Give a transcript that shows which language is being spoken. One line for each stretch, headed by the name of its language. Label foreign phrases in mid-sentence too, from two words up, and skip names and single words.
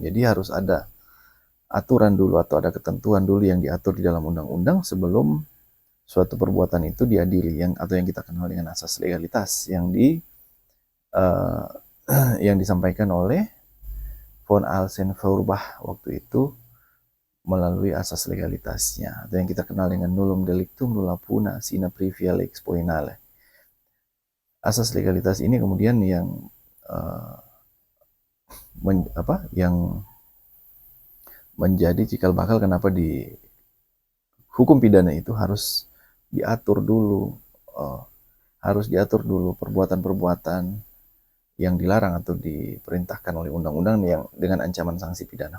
Indonesian: Jadi harus ada aturan dulu atau ada ketentuan dulu yang diatur di dalam undang-undang sebelum suatu perbuatan itu diadili, atau yang kita kenal dengan asas legalitas uh, yang disampaikan oleh von Alsen-Feuerbach waktu itu melalui asas legalitasnya, atau yang kita kenal dengan
Latin: nullum delictum nulla puna sine previa lex poenale.
Indonesian: Asas legalitas ini kemudian yang yang menjadi cikal bakal kenapa di hukum pidana itu harus diatur dulu perbuatan-perbuatan yang dilarang atau diperintahkan oleh undang-undang yang dengan ancaman sanksi pidana.